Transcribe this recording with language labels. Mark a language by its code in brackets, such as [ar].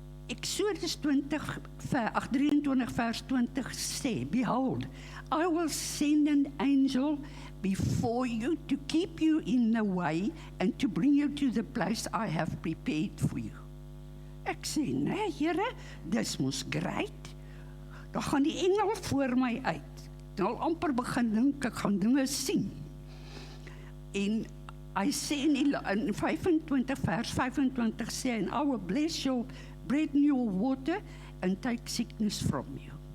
[af] Exodus 23 vers 20 sê, [en] Behold, I will send an angel before you to keep you in the way and to bring you to the place I have prepared for you. [af] Ek sê, nee, Here, dis mos great. Dan gaan die engel voor my uit. Dan al amper begin dink, ek gaan dinge sien. En hy sê in 25 vers 25 sê, [en] and I will bless your bread and your water and take sickness from you.